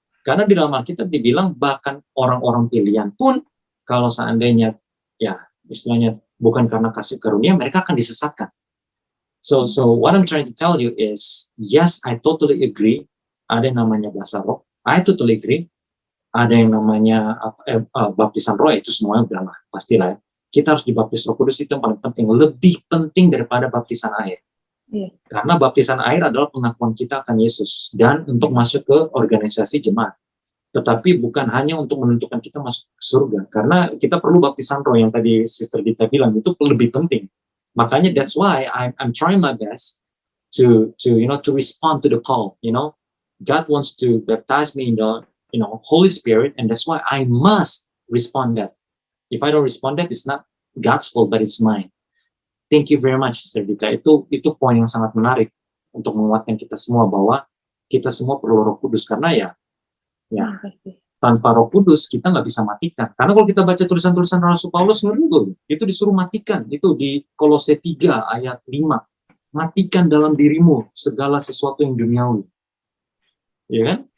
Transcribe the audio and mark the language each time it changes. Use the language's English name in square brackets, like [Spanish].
[Indonesian] Karena di dalam Alkitab dibilang bahkan orang-orang pilihan pun, kalau seandainya, ya istilahnya bukan karena kasih karunia, mereka akan disesatkan. [English] So what I'm trying to tell you is, yes, I totally agree. [Indonesian] Ada yang namanya bahasa roh. [English] I totally agree. [Indonesian] Ada yang namanya baptisan roh, itu semuanya udah lah, pastilah. Kita harus dibaptis Roh Kudus, itu yang paling penting. Lebih penting daripada baptisan air. Karena baptisan air adalah pengakuan kita akan Yesus dan untuk masuk ke organisasi jemaat. Tetapi bukan hanya untuk menentukan kita masuk ke surga, karena kita perlu baptisan roh yang tadi Sister Dita bilang, itu lebih penting. Makanya [English] that's why I'm trying my best to respond to the call. God wants to baptize me in the Holy Spirit, and that's why I must respond that. If I don't respond that, it's not God's fault, but it's mine. Thank you very much, Sister Dita. [Indonesian] Itu poin yang sangat menarik untuk menguatkan kita semua bahwa kita semua perlu Roh Kudus, karena ya tanpa Roh Kudus kita nggak bisa matikan. Karena kalau kita baca tulisan-tulisan Rasul Paulus, itu disuruh matikan. Itu di Kolose 3 ayat 5. Matikan dalam dirimu segala sesuatu yang duniawi. Ya kan?